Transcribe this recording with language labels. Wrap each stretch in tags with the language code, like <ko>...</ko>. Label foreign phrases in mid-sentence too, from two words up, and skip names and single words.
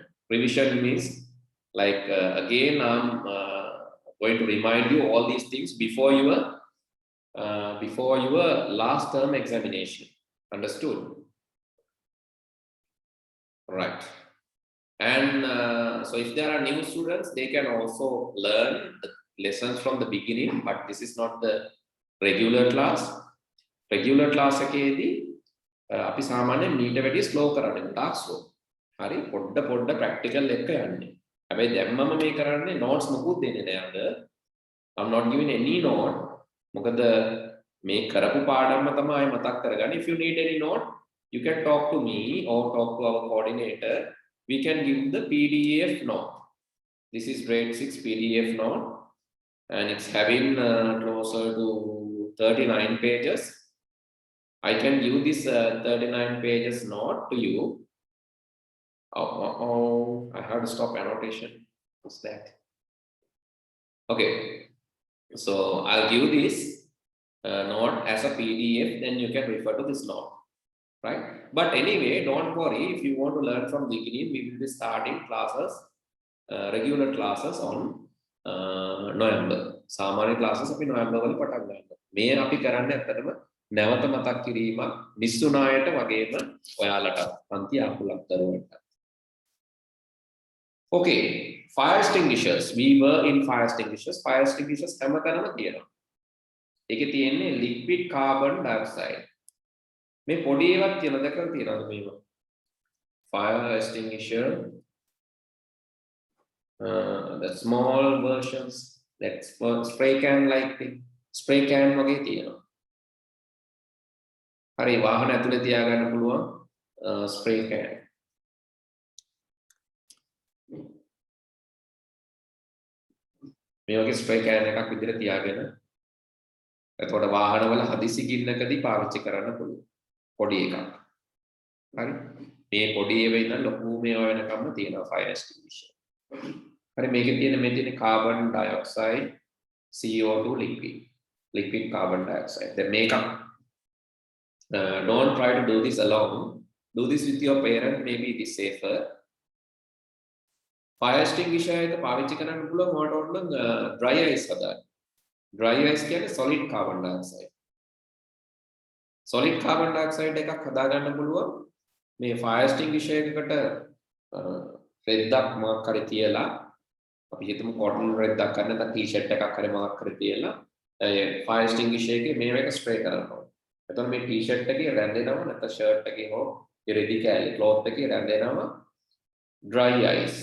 <en>Revision means like again, I'm going to remind you all these things before your last term examination. Understood? Right. And so if there are new students, they can also learn the lessons from the beginning, but this is not the regular class. Regular class</en> <si>එකේදී අපි සාමාන්‍යයෙන් මීට වැඩිය slow කරන්නේ ගොඩාක් slow. හරි පොඩ්ඩ practical එක යන්නේ. හැබැයි දැම්මම මේ කරන්නේ notes මොකුත් දෙන්නේ නැහැ අද.</si> <en>I'm not giving any note.</en> <si>මොකද මේ කරපු පාඩම්ම තමයි මතක් කරගන්න.</si> <en>If you need any note, you can talk to me or talk to our coordinator. We can give the PDF note. This is grade 6 PDF note, and it's having closer to 39 pages. I can give this 39 pages note to you. I have to stop annotation. What's that? Okay, so I'll give this note as a PDF, then you can refer to this note. Right? But anyway, don't worry. If you want to learn from the beginning, we will be starting classes, regular classes on November.</en> <si>සාමාන්‍ය classes අපි November වල පටන් ගන්නවා. මේ අපි කරන්නේ ඇත්තටම නැවත මතක් කිරීමක් නිස්සුනායට වගේම ඔයාලට පන්ති ආපුලක් දරුවන්ට.</si> <en>Okay, fire extinguishers. We were in fire extinguishers. Fire extinguishers</en> <si>හැමතැනම තියෙනවා. ඒකේ තියෙන්නේ</si> <en>liquid carbon dioxide.</en> <si>මේ පොඩි ඒවාක් තියෙනවා දැකලා තියෙනවද මේවා?</si> <en>Fire extinguisher, the small versions, that spray can like thing, spray can</en> <si>වගේ තියෙනවා. හරි වාහන ඇතුලේ තියාගන්න පුළුවන්</si> <en>spray can.</en> <si>මේ වගේ</si> <en>spray can</en> <si>එකක් විදිහට තියාගෙන එතකොට වාහනවල හදිසි ගින්නකදී පාවිච්චි කරන්න පුළුවන්. පොඩි එකක්. හරි. මේ පොඩි ඒවා ඉඳන් ලොකු මේවා වෙනකම්ම තියෙනවා</si> <en>fire extinguisher.</en> <si>හරි මේකේ තියෙන</si> <en>carbon dioxide, CO2 liquid carbon dioxide. Then make up. Don't try to do this alone. Do this with your parent, maybe it is safer. Fire extinguisher</en> <si>එක පාවිච්චි කරන්න පුළුවන් මොකට ඕන</si> <en>dry ice</en> <si>හදාගන්න.</si> <en>Dry ice</en> <si>කියන්නේ</si> <en>solid carbon dioxide. solid carbon dioxide</en> <si>එකක් හදා ගන්න පුළුවන් මේ</si> <en>fire extinguisher</en> <si>එකකට රෙද්දක් මාක් කරේ තියලා අපි හිතමු cotton රෙද්දක් කරන නැත්නම් t-shirt එකක් හරි මාක් කරේ තියලා</si> <en>fire extinguisher</en> <si>එකේ මේක ස්ප්‍රේ කරනවා. එතකොට මේ t-shirt එකේ රැඳෙනවා නැත්නම් shirt එකේ හෝ රෙදි කෑලි cloth එකේ රැඳෙනවා</si> <en>dry ice.</en>